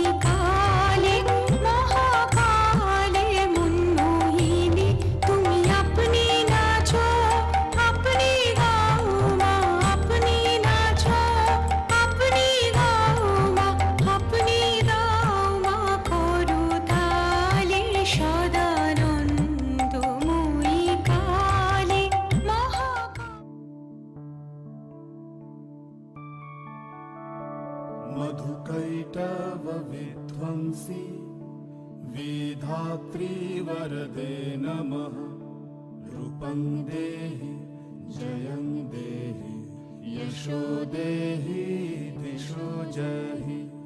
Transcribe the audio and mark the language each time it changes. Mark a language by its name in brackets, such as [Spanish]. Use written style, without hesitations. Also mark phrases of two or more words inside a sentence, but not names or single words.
[Bangla] কালে মহাকালে মনমোহিনী, তুমি আপনি নাচো আপনি গাও মা, আপনি নাচো আপনি গাও মা, আপনি গাও মা করুতালে। সদানন্দময়ী কালে [Sanskrit] मधुकैटव विध्वंसी वेधात्री वरदे नमः, रूपं देहि जयं देहि यशो देहि दिशो जहि,